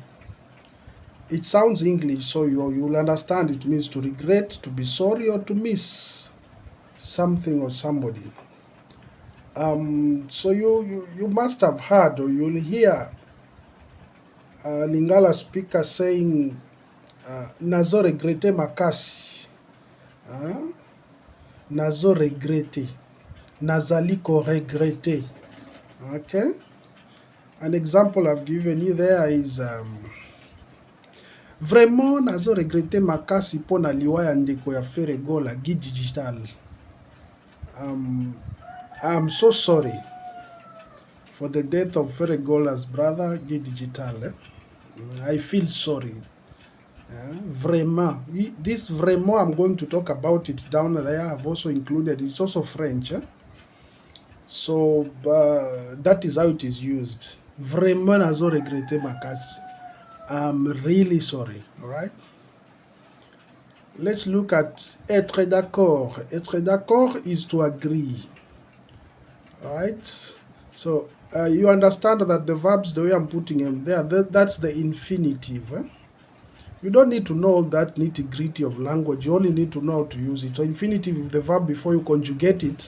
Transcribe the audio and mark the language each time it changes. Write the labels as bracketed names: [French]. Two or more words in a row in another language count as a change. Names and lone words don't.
[English] It sounds English, so you'll understand it means to regret, to be sorry, or to miss something or somebody. So you must have heard or you'll hear a Lingala speaker saying, [Lingala] nazo regrete makasi. Nazo regrete. Nazali ko regrete. [English] Okay? An example I've given you there is [Lingala] vraiment nazo regrete makasi pona liwa ya ndeko ya Feregola Guy Digital. [English] I'm so sorry for the death of Feregola's brother Guy Digital. I feel sorry. Vraiment. This vraiment, I'm going to talk about it down there. I've also included, it's also French. So that is how it is used. [Lingala] Vraiment nazo regrete makasi. [English] I'm really sorry. All right. Let's look at [French] être d'accord. Être d'accord [English] is to agree. All right. So you understand that the verbs, the way I'm putting them there, that's the infinitive. You don't need to know all that nitty-gritty of language. You only need to know how to use it. So infinitive is the verb before you conjugate it.